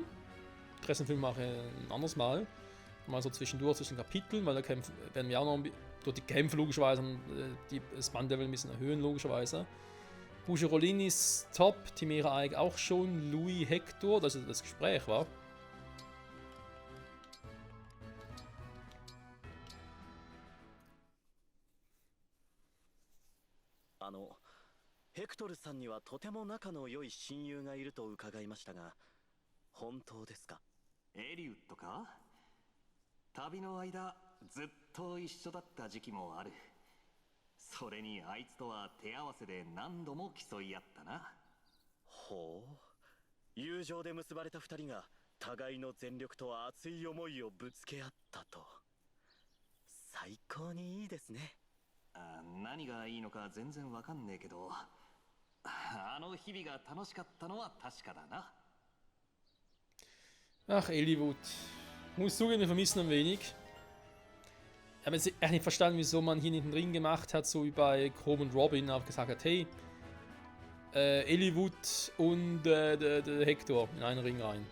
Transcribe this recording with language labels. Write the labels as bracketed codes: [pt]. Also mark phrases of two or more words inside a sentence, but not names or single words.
[de] 13,5 mache ich ein anderes Mal. Mal so zwischendurch zwischen Kapiteln, weil da werden wir auch noch durch die Kämpfe logischerweise das Bandlevel ein bisschen erhöhen, logischerweise. Boucherolin ist top, Timera Aig auch schon, Louis Hector, das ist das Gespräch war. [ja] Hector-sanにはとても仲の良い親友がいると伺いましたが、本当ですか？エリウッドか？旅の間ずっと一緒だった時期もある。それにあいつとは手合わせで何度も競い合ったな。ほう、友情で結ばれた二人が互いの全力と熱い思いをぶつけ合ったと。最高にいいですね。何がいいのか全然わかんねえけど、あの日々が楽しかったのは確かだな。 [de] Ach, Eliwood. Muss zugeben, wir vermissen ein wenig. Ich habe jetzt echt nicht verstanden, wieso man hier nicht einen Ring gemacht hat, so wie bei Chrome und Robin, aber gesagt hat, hey, Eliwood und der Hector in einen Ring rein.